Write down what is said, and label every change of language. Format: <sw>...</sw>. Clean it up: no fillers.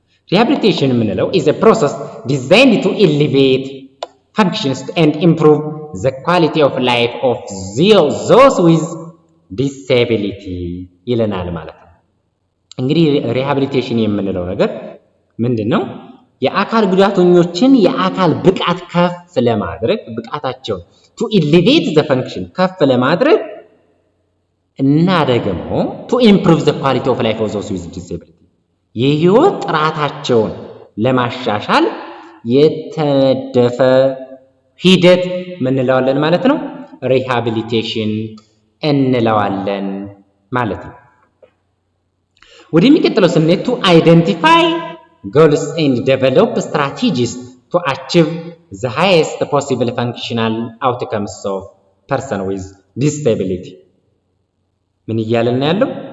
<en>Rehabilitation</en> <am>የምንለው</am> <en>is a process designed to elevate functions and improve the quality of life of those with disability</en> <am>ይለናል ማለት ነው። እንግዲህ ሪሃቢሊቴሽን የምንለው ነገር ምንድነው? የአካል ጉዳተኞችን የአካል ብቃት ከፍ ለማድረግ ብቃታቸውን</am> <en>to elevate the function</en> <am>ከፍ ለማድረግ እና ደግሞ</am> <en>to improve the quality of life of those with disability</en> <am>የህይወት ጥራታቸውን ለማሻሻል የተነደፈ ሂደት ምን እንለዋለን ማለት ነው? ሪሃቢሊቴሽን እንለዋለን ማለት ነው። ወደሚቀጥለው ስንሄድ</am> <en>to identify goals and develop strategies to achieve the highest possible functional outcomes of person with disability</en> <am>ምን እያለን ያለው?</am>